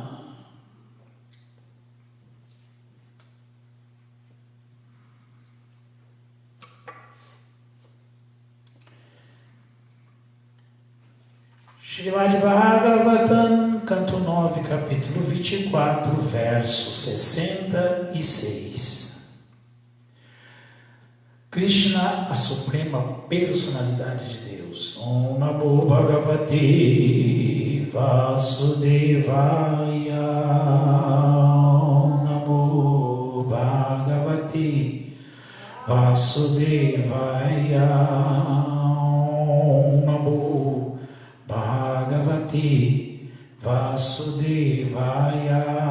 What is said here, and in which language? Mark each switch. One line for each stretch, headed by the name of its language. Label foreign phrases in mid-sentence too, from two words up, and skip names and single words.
Portuguese: Srimad Bhagavatam, canto 9, capítulo 24, verso 66. Krishna, a suprema personalidade de Deus.
Sanskrit: Om Namo Bhagavate Vasudevaya. Om Namo Bhagavate Vasudevaya. Om Namo Bhagavate Vasudevaya.